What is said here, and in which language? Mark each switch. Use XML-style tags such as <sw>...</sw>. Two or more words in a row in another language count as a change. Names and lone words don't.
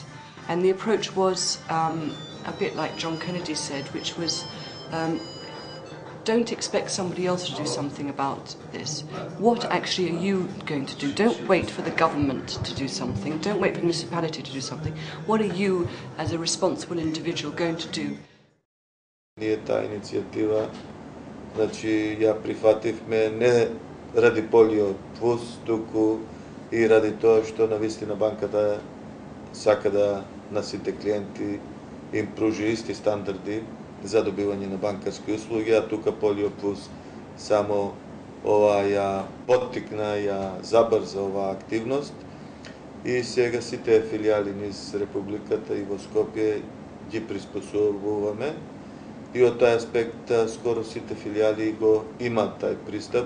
<en>And the approach was a bit like John Kennedy said, which was don't expect somebody else to do something about this. What actually are you going to do? Don't wait for the government to do something. Don't wait for the municipality to do something. What are you, as a responsible individual, going to do?</en> <mk>Ние таа иницијатива, значи ја прифативме не ради Полио Плюс, туку и ради тоа што навистина банката сака да на сите клиенти им пружи исти стандарди за добивање на банкарски услуги, а тука Полио Плюс само ова ја поттикна, ја забрза оваа активност и сега сите филијали низ Републиката и во Скопје ги приспособуваме и од тој аспект скоро сите филијали го имаат тај пристап.</mk>